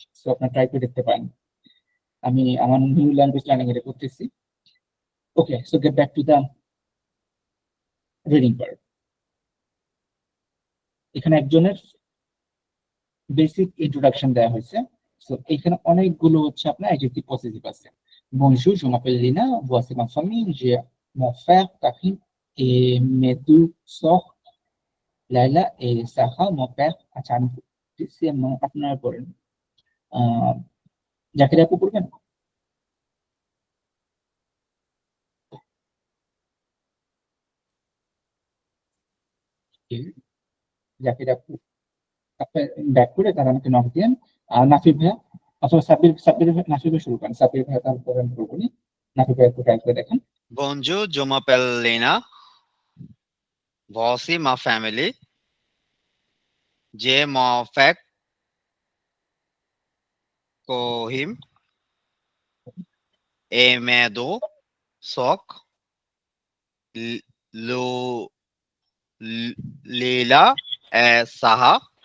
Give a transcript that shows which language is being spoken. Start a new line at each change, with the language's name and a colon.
Bangla: So আপনার try করে দেখতে পারেন। আমি আমার নিউ ল্যাঙ্গুয়েজ লার্নিং এটা করতেছি। ওকে, so get back to the reading part. এখানে একজনের বেসিক ইন্ট্রোডাকশন দেওয়া হয়েছে। সো এখানে অনেকগুলো হচ্ছে আপনার অ্যাডজেক্টিভ পসেসিভ আছে।
French: Bonjour, je m'appelle Lina, voici ma famille, j'ai mon frère Karim et mes deux sœurs Laila et Sarah, mon père।
Bangla: আচ্ছা, আমি আপনারা পড়েন, আহ জাকির আপু পড়বেন। জাকির আপু আপনি ব্যাক করে তারা আমাকে নক দিন। আর নাফির ভাইয়া, অথবা নাফির ভাই শুরু করেন, সাব্বির ভাইয়া তারপরে আমি করবো নি। নাফির ভাইয়া একটু ট্রাই করে দেখেন।
French: Bonjour, je m'appelle Lena. Voici ma famille. J'ai mon frère Kohim et mes deux sœurs, Lo- Leila et Saha.